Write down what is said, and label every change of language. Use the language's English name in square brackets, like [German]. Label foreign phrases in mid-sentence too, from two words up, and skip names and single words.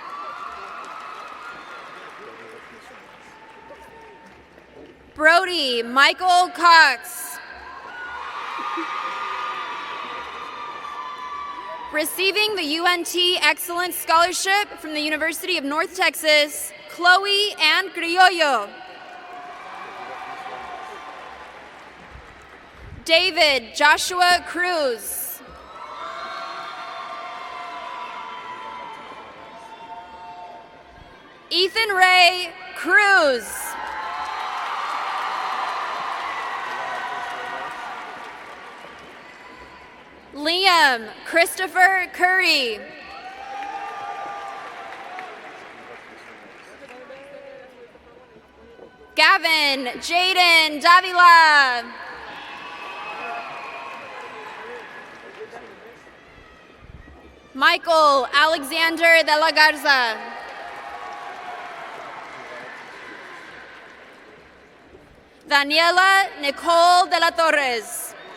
[English] Brody Michael Cox. Receiving the UNT Excellence Scholarship from the University of North Texas, Chloe Ann Criollo. David Joshua Cruz. Ethan Ray Cruz. Liam Christopher Curry. Gavin Jaden Davila. Michael Alexander de la Garza. Daniela Nicole de la Torres.